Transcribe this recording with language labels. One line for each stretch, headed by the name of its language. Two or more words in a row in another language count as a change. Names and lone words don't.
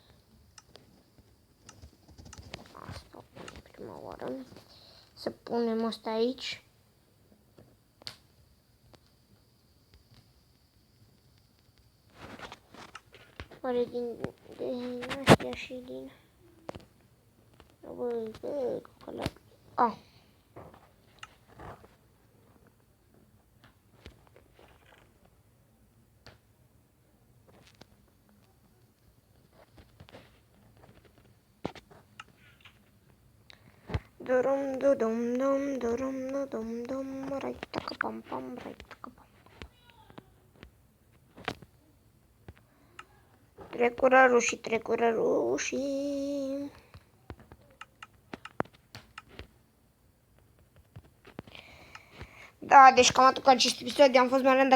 Romanian: Asta prima oară. Să punem asta aici. Oare din astea și din... Băi, cocălea... Ah. Durum, dum, right, taca, pam, right, taca, pam. Trecură rușii. Da, deci cam atât cu acest episod. Am fost Marian.